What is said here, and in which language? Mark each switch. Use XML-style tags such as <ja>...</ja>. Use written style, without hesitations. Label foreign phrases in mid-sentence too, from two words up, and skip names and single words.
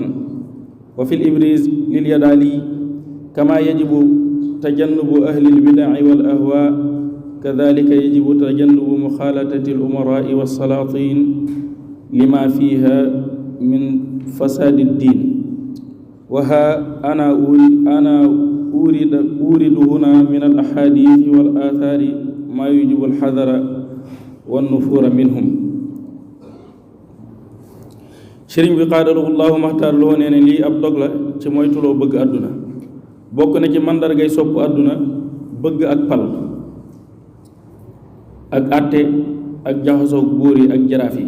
<ar>وفي الإبريز لليدالي كما يجب تجنب أهل البدع والأهواء كذلك يجب تجنب مخالطة الأمراء والسلاطين لما فيها من فساد الدين. وها أنا أورد هنا من الأحاديث والآثار ما يجب الحذر والنفور منهم.</ar> <wo>sëriñ bi qaadalahu llaahu maxtaar loo nee ne lii ab dog la ci moytuloo bëgg àdduna. bokk na ci màndargay sopp àdduna bëgg ak pal ak àtte ak jaxasoog buur yi ak jaraaf yi.</wo>